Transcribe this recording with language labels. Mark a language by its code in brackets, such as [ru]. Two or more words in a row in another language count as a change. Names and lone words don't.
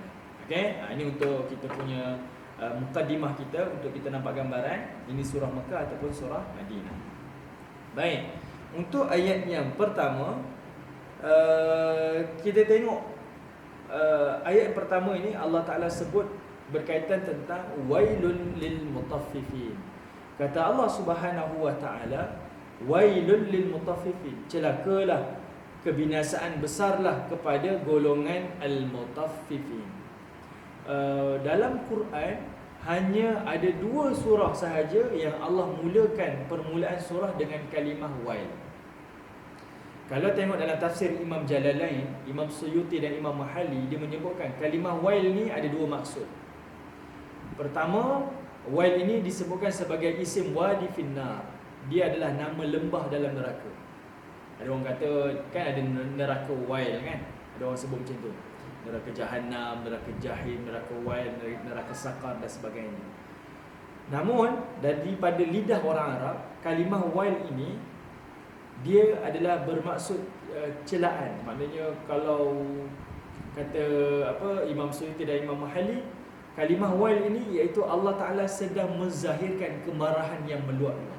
[ms] Okey, ini untuk kita punya mukaddimah kita, untuk kita nampak gambaran ini surah Mekah ataupun surah Madinah. Baik, untuk ayat yang pertama, kita tengok ayat yang pertama ini Allah Ta'ala sebut berkaitan tentang [ar] ويل للمطففين. [ms] Kata Allah [ar] سبحانه وتعالى, ويل للمطففين, [ms] celakalah, kebinasaan besarlah kepada golongan [ar] المطففين. [ms] Dalam Quran hanya ada 2 surah sahaja yang Allah mulakan permulaan surah dengan kalimah wail. Kalau tengok dalam tafsir Imam Jalalain, Imam Suyuti dan Imam Mahali, dia menyebutkan kalimah wail ni ada 2 maksud. Pertama, wail ini disebutkan sebagai [ar] اسم واد في النار. [ms] Dia adalah nama lembah dalam neraka. Ada orang kata kan ada neraka wail kan? Ada orang sebut macam tu. Neraka Jahannam, neraka Jahim, neraka wail, neraka Saqar dan sebagainya. Namun daripada lidah orang Arab, kalimah wail ini dia adalah bermaksud celaan. Maknanya kalau kata Imam Suyuti dan Imam Mahali, kalimah wail ini iaitu Allah Ta'ala sedang menzahirkan kemarahan yang meluap-luap.